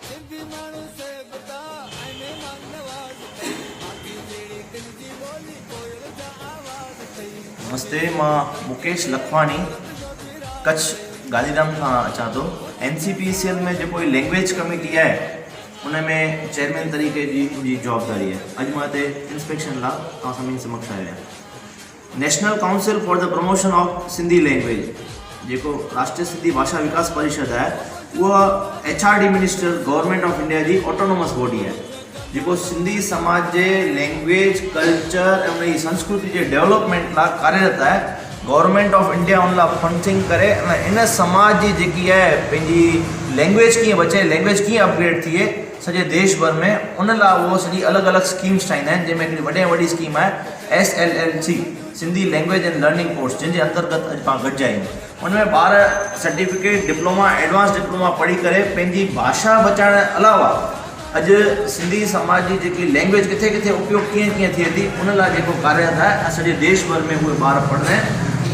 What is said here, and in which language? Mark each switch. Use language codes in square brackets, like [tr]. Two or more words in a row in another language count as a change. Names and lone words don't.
[sd] नमस्ते, मां मुकेश लखवानी कच्छ गांधीधाम खां अचां थो। [hi] NCPCL में जो [en] language committee [hi] है उनमें चेयरमैन तरीके [sd] जी मुंहिंजी जवाबदारी [hi] है। [sd] अॼु मां हिते इंस्पेक्शन लाइ तव्हां सभिनी समक्ष आयो आहियां। नेशनल काउंसिल फॉर द प्रमोशन ऑफ सिंधी लैंग्वेज जेको राष्ट्रीय सिंधी भाषा विकास परिषद है उहा HRD मिनिस्टर गवर्नमेंट ऑफ इंडिया जी [en] autonomous body [sd] है जो सिंधी समाज के [en] language culture [sd] ऐं संस्कृति के डेवलपमेंट लाइ कार्यरत है। गवर्नमेंट ऑफ इंडिया उन लाइ फंडिंग करे इन समाज की जी है पंहिंजी लैंग्वेज कीअं बचे, लैंग्वेज कीअं अपग्रेड थिए सॼे देश भर में, उन लाइ उहो सॼी अलॻि अलॻि स्कीम्स ठाहींदा आहिनि। जंहिंमें हिकिड़ी वॾे में वॾी स्कीम है SLLC सिंधी लैंग्वेज एंड लर्निंग कोर्स, जिनके अंतर्गत अॼु पाण गॾिजा आहियूं। उनमें ॿार [en] certificate diploma advance diploma [sd] पढ़ी करे पंहिंजी भाषा बचाइण अलावा अॼु सिंधी समाज की जी लैंग्वेज किथे किथे उपयोग कीअं कीअं थिए थी उन लाइ जेको कार्यरत है सॼे देश भर में उहे ॿार पढ़ंदा आहिनि।